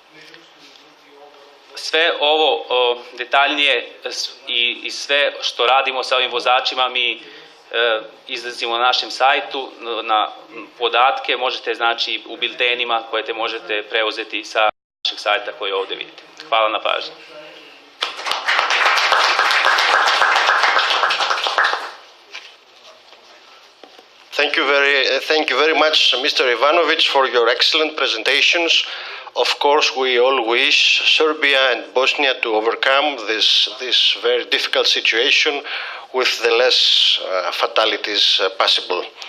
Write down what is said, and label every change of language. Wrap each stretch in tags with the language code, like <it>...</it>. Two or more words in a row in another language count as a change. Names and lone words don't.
<sr>Sve ovo detaljnije i sve što radimo sa ovim vozačima mi izlazimo na našem sajtu, na podatke možete znači u biltenima koje možete preuzeti sa našeg sajta koji ovdje vidite. Hvala na pažnji.</sr> <en>Thank you very much, Mr. Ivanovic, for your excellent presentations. Of course, we all wish Serbia and Bosnia to overcome this very difficult situation with the less fatalities possible.</en>